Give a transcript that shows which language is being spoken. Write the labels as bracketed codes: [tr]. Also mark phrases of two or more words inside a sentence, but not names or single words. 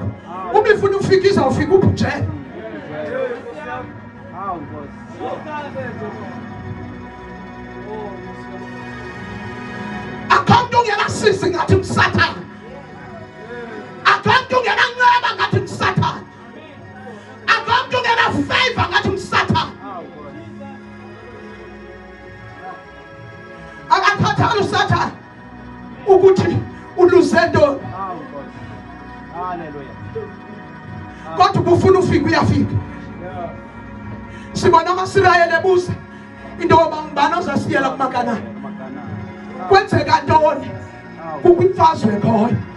[xh] Uma ifuna ufika izawufika uphutshela. Akho ungenasisi ngathi umsathane. Akho ungenanceba ngathi umsathane. Akho ungenafavor ngathi umsathane. Akakhathali usathane ukuthi uluze ntoni. Kodwa ubufuna ufika uyafika. Sibona amasirayeli ebuza into yoba ngubani ozasiyela kumakanani. Kwenzeka ntoni kukwimfazwe ekhoyo.